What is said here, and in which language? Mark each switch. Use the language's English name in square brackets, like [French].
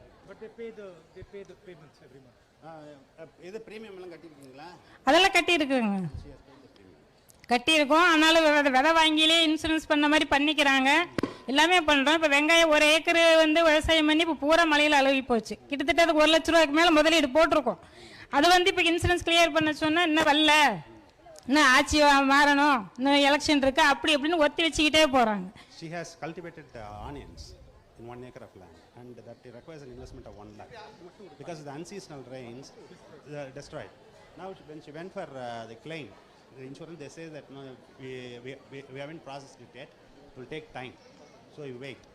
[English] But they pay the payments every month. [Tamil] இது premium எல்லாம் கட்டிருக்கீங்களா? அதெல்லாம் கட்டியிருக்குங்க, கட்டியிருக்கோம். ஆனாலும் விதை வாங்கிலே இன்சூரன்ஸ் பண்ண மாதிரி பண்ணிக்கிறாங்க, எல்லாமே பண்ணுறோம். இப்போ வெங்காயம் 1 ஏக்கர் விவசாயம் பண்ணி இப்போ பூரா மழையில் அழுகி போச்சு. கிட்டத்தட்ட அதுக்கு 1 லட்ச ரூபாய்க்கு மேலே முதலீடு போட்டிருக்கோம். அது இப்போ இன்சூரன்ஸ் கிளியர் பண்ண சொன்னால் இன்னும் வரல, இன்னும் ஆட்சி மாறணும், இன்னும் எலெக்ஷன் இருக்குது, அப்படி அப்படின்னு ஒத்தி வச்சுக்கிட்டே போகிறாங்க. [English] She has cultivated onions in 1 acre of land, and that requires an investment of 1 lakh because the unseasonal rains destroyed. Now when she went for the claim, the insurance, they say that no, we haven't processed it yet, it will take time, so you wait.